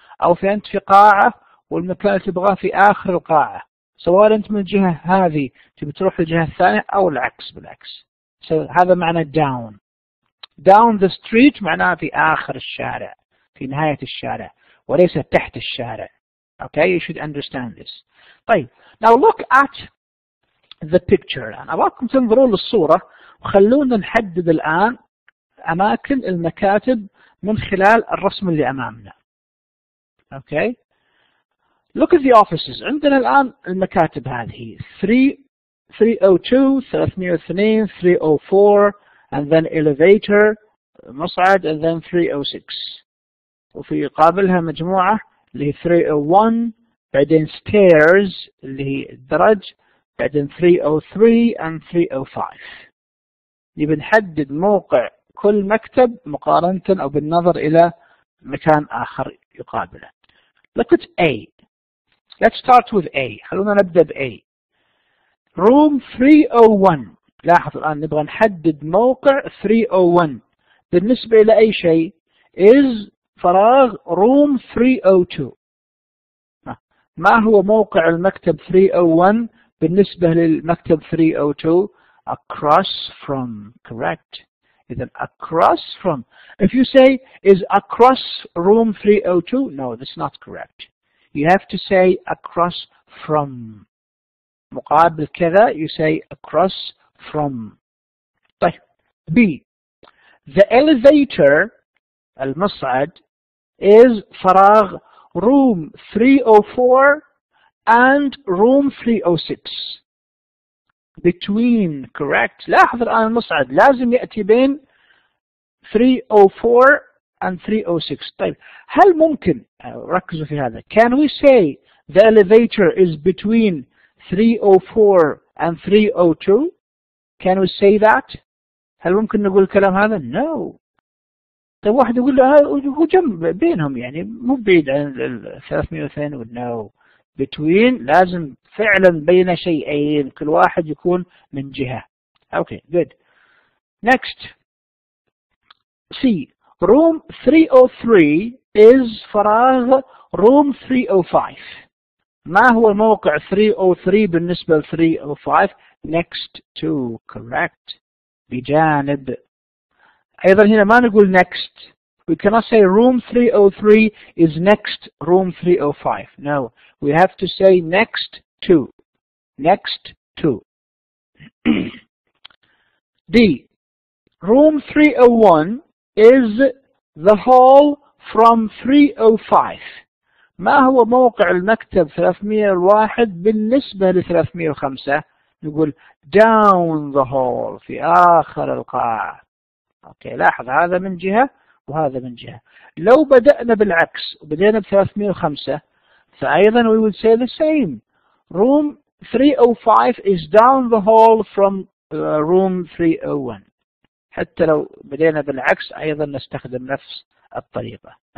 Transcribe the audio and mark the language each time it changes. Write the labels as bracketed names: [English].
[Arabic] أو أنت في قاعة والمكان اللي تبغاه في آخر القاعة، سواء أنت من الجهة هذه تبي تروح للجهة الثانية أو العكس بالعكس. هذا معنى down. down the street معناه في آخر الشارع، في نهاية الشارع وليس تحت الشارع. [English] Okay, you should understand this. طيب now look at the picture. [Arabic] الآن أبغاكم تنظرون للصورة وخلونا نحدد الآن أماكن المكاتب من خلال الرسم اللي أمامنا. [English] Okay, look at the offices. [Arabic] عندنا الآن المكاتب هذه 302 302 304 [English] and then elevator [Arabic] مصعد and then 306. وفي قابلها مجموعة اللي هي 301 بعدين stairs اللي هي الدرج بعدين 303 and 305. نبي نحدد موقع كل مكتب مقارنة أو بالنظر إلى مكان آخر يقابله. [English] Look at A. Let's start with A. [Arabic] خلونا نبدأ ب A. [English] Room 301. [Arabic] لاحظ الآن نبغى نحدد موقع 301 بالنسبة إلى أي شيء is فراغ room 302. ما هو موقع المكتب 301 بالنسبة للمكتب 302؟ across from. [English] Correct. إذن across from. If you say is across room 302, no, that's not correct. You have to say across from. [Arabic] مقابل كذا [English] you say across from. [Arabic] طيب B. [English] The elevator المصعد is فراغ room 304 and room 306. Between. Correct. [Arabic] لاحظ الآن المصعد لازم يأتي بين 304 and 306. طيب هل ممكن ركزوا في هذا [English] can we say the elevator is between 304 and 302? Can we say that? [Arabic] هل ممكن نقول الكلام هذا؟ No. طيب واحد يقول له هو جنب بينهم يعني مو بعيد عن 302 No. between لازم فعلا بين شيئين كل واحد يكون من جهة. [English] Okay, good. Next. C. Room 303 is فراغ room 305. [Arabic] ما هو موقع 303 بالنسبة ل 305؟ Next to. [English] Correct. بجانب. [Arabic] أيضا هنا ما نقول next. [English] We cannot say room 303 is next room 305. No. We have to say next to. Next to. D. Room 301 is the hall from 305. [Arabic] ما هو موقع المكتب 301 بالنسبة ل 305؟ نقول down the hall في آخر القاعة. أوكي لاحظ هذا من جهة وهذا من جهة. لو بدأنا بالعكس وبدأنا ب 305 فأيضا [English] we would say the same. Room 305 is down the hall from room 301. [Arabic] حتى لو بدينا بالعكس أيضا نستخدم نفس الطريقة.